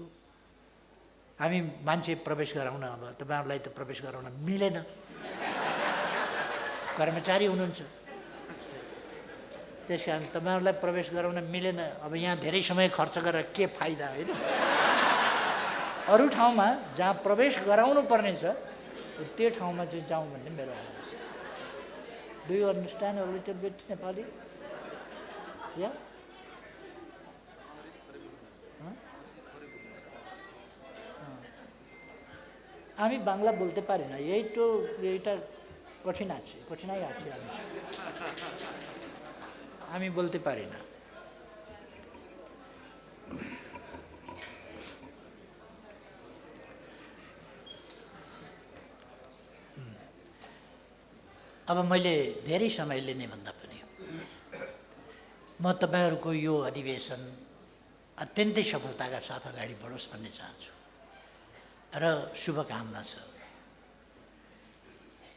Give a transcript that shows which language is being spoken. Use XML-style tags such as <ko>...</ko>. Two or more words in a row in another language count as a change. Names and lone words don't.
<ne>हामी मान्छे प्रवेश गराउन, अब तपाईँहरूलाई त प्रवेश गराउन मिलेन, कर्मचारी हुनुहुन्छ, त्यस कारण तपाईँहरूलाई प्रवेश गराउन मिलेन। अब यहाँ धेरै समय खर्च गरेर के फाइदा, होइन? अरू ठाउँमा जहाँ प्रवेश गराउनु पर्ने छ त्यो ठाउँमा चाहिँ जाउँ भन्ने मेरो आग्रह छ।</ne> <en>do you understand a little bit Nepali?</en> <bn>या আমি বাংলা বলতে পারি না, এই তো এইটা কঠিনাই আছে আমি বলতে পারি না।</bn> <ne>अब मैले धेरै समय लिने भन्दा पनि म तपाईहरुको यो अधिवेशन अत्यन्तै सफलताका साथ अगाडि बढोस् भन्ने चाहन्छु र शुभकामना छ।</ne>